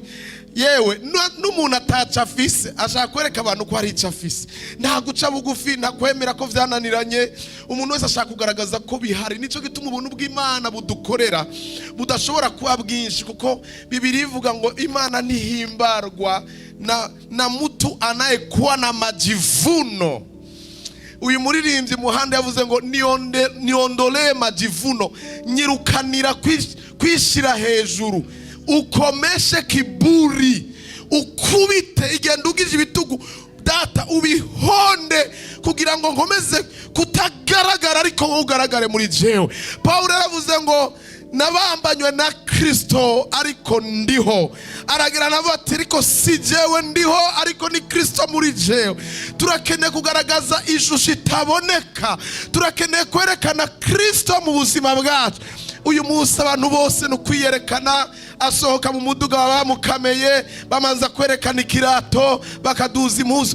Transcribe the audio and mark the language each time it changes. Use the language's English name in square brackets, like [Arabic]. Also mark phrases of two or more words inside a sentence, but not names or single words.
[Rundi] Yewe n'umuntu ataca afise ashaka kwereka abantu ko ari ico afise, nta guca bugufi, nta kwemera ko vyananiranye. Umuntu wese ashaka kugaragaza ko bihari. Nico gituma ubuntu bw'Imana budukorera budashobora kuba bwinshi, kuko Bibiliya ivuga ngo Imana ntihimbarwa na [Swahili] mtu anayekuwa na majivuno. [Rundi] Uyu muririmbyi muhanda yavuze ngo [Swahili] niondole majivuno, [Rundi] nyirukanira kwishira hejuru, ukomeshe kiburi, ukubite igenda ugije ibitugu data, ubihonde kugira ngo nkomeze kutagaragara ariko wowe ugaragare muri jewe. Paulo yavuze ngo nabambanywe na Kristo ariko ndiho, aragira nabo ati ariko si jewe ndiho ariko ni Kristo muri jewe. Turakeneye kugaragaza ishusho itaboneka, turakeneye kwerekana Kristo mu buzima bwacu. Uyu munsi abantu bose no kwiyerekana, asohoka mu muduga bamukameye, bamanza kwerekana ikirato, bakaduza impuzu.